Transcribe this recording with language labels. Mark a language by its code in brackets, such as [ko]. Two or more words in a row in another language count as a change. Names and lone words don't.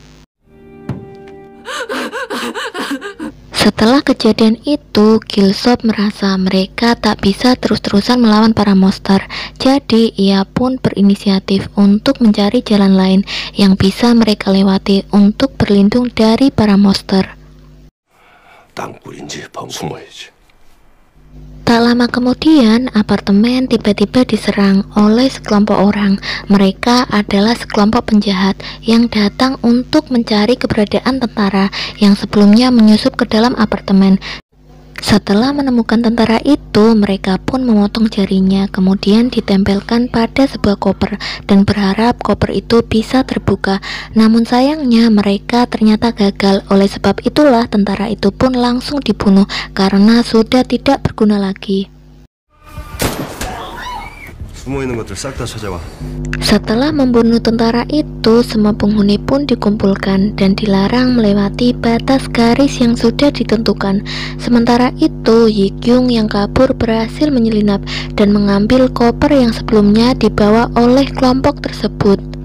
[id] Setelah kejadian itu, Killsop merasa mereka tak bisa terus-terusan melawan para monster. Jadi, ia pun berinisiatif untuk mencari jalan lain yang bisa mereka lewati untuk berlindung dari para monster. [ko] 땅굴인지 숨어야지. [id] Tak lama kemudian, apartemen tiba-tiba diserang oleh sekelompok orang. Mereka adalah sekelompok penjahat yang datang untuk mencari keberadaan tentara yang sebelumnya menyusup ke dalam apartemen. Setelah menemukan tentara itu, mereka pun memotong jarinya, kemudian ditempelkan pada sebuah koper dan berharap koper itu bisa terbuka. Namun sayangnya mereka ternyata gagal. Oleh sebab itulah tentara itu pun langsung dibunuh karena sudah tidak berguna lagi. [ko] 숨어있는 것들 싹 다 찾아와. [id] Setelah membunuh tentara itu, semua penghuni pun dikumpulkan dan dilarang melewati batas garis yang sudah ditentukan. Sementara itu, Yikyung yang kabur berhasil menyelinap dan mengambil koper yang sebelumnya dibawa oleh kelompok tersebut.